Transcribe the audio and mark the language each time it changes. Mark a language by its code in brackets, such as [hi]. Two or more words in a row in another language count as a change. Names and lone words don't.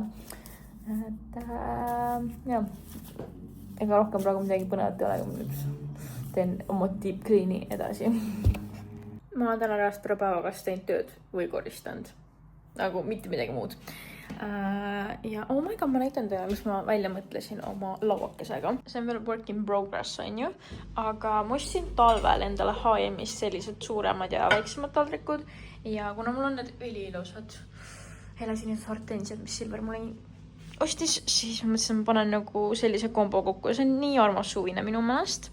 [et] Et jah, ega rohkem praegu midagi põnevat ei ole, kui ma nüüd teen oma [en] deep clean'i [et] edasi. Ma olen täna reast terve päevakast teinud tööd või koristanud. Nagu mitte midagi muud. Ja [en] oh my god, [et] ma näitan teile, mis ma välja mõtlesin oma lauakesega. See on veel [en] work in progress, [et] on ju. Aga ma ostsin talvel endale H&M-is sellised suuremad ja väiksemad taldrikud. Ja kuna mul on need üliilusad helesinised hortensiad, mis Silver mulle ostis, siis ma mõtlesin, ma panen nagu sellise kombo kokku. See on nii armas suvine minu meelest.